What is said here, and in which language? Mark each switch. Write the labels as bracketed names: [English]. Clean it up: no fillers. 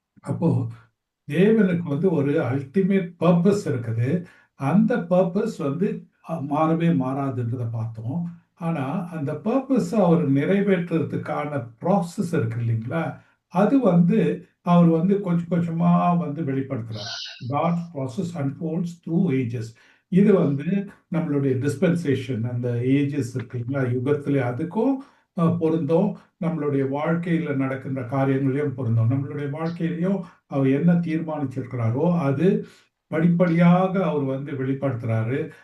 [Tamil] அப்போ தேவனுக்கு ஒரு அல்டிமேட் பர்பஸ் இருக்குது. அந்த பர்பஸ் மாறவே மாறாதுன்றதை பார்த்தோம். ஆனா அந்த பர்பஸ் அவர் நிறைவேற்றுறதுக்கான ப்ராசஸ் இருக்கு இல்லைங்களா, அது அவர் கொஞ்சம் கொஞ்சமா வெளிப்படுத்துறார். [English] God's process unfolds through ages. [Tamil] இது நம்மளுடைய டிஸ்பென்சேஷன், அந்த ஏஜஸ் இருக்கு இல்லைங்களா, யுகத்துல அதுக்கும் பொருந்தும், நம்மளுடைய வாழ்க்கையில நடக்கின்ற காரியங்களையும் பொருந்தும். நம்மளுடைய வாழ்க்கையிலையும் அவர் என்ன தீர்மானிச்சிருக்கிறாரோ அது படிப்படியாக அவர் வெளிப்படுத்துறாரு.